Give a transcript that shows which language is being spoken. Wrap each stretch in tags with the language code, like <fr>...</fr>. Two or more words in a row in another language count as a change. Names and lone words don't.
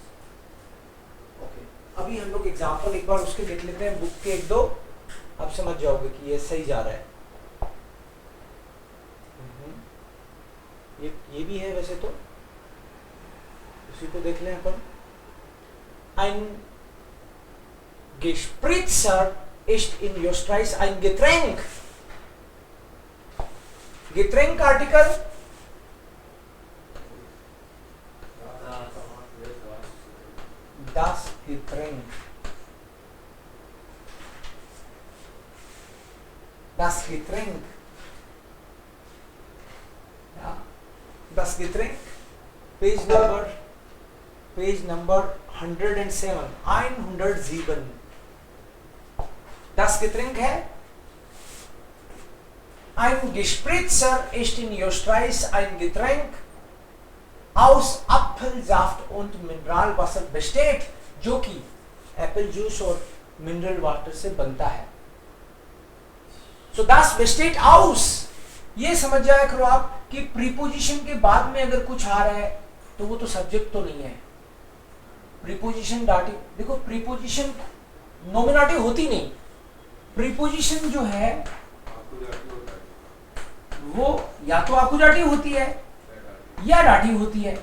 <hi>ओके, अभी हम लोग एग्जांपल एक बार उसके देख लेते हैं, बुक के एक दो, आप समझ जाओगे कि ये सही जा रहा है। ये भी है वैसे तो, उसी को देख लें अपन।</hi> <de>Ein Gespritzer ist in Österreich ein Getränk. Getränk Artikel das Getränk. Das Getränk. Ja, das Getränk.</de> <en>Page number 107. 107.</en> <de>Das Getränk है Ein Gespritzer ist in Österreich ein Getränk aus Apfelsaft und Mineralwasser besteht,</de> <hi>जो कि</hi> <en>apple juice</en> <hi>और</hi> <en>mineral water</en> <hi>से बनता है।</hi> <de>So das besteht aus,</de> <hi>ये समझ जाया करो आप कि प्रीपोजिशन के बाद में अगर कुछ आ रहा है तो वो तो सब्जेक्ट तो नहीं है। प्रीपोजिशन डाटिव, देखो प्रीपोजिशन नॉमिनेटिव होती नहीं, प्रीपोजिशन जो है वो या तो आकुजाटिव होती है या डाटिव होती है।</hi>